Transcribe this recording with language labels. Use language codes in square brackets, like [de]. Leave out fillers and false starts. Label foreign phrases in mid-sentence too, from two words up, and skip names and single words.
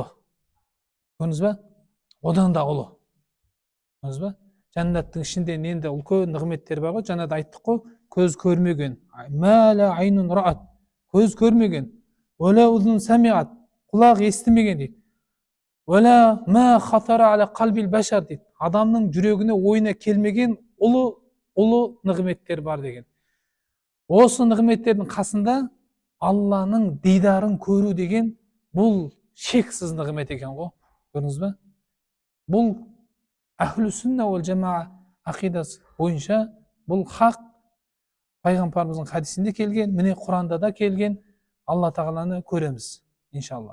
[kk] Көрдіңіз ба? Одан да ұлы. Көрдіңіз ба? Жәннаттың ішінде енді үлкен нығметтер бар ғой, жаңа да айттық қой, көз көрмеген, [ar] ما لا عين رأت, [kk] көз көрмеген, [ar] ولا أذن سمعت, [kk] құлақ естімеген дейді. [ar] ولا ما خطر على قلب بشر дейді. [kk] Адамның жүрегіне ойына келмеген ұлы нығметтер бар деген. Осы нығметтердің қасында Алланың дидарын көру деген бұл шексіз нығмет екен ғой. Көрдіңіз ба? Бұл [ar] أهل السنة والجماعة [kk] ақидасы бойынша бұл хақ, пайғамбарымыздың хадисінде келген, міне Құранда да келген, Алла Тағаланы көреміз, иншалла.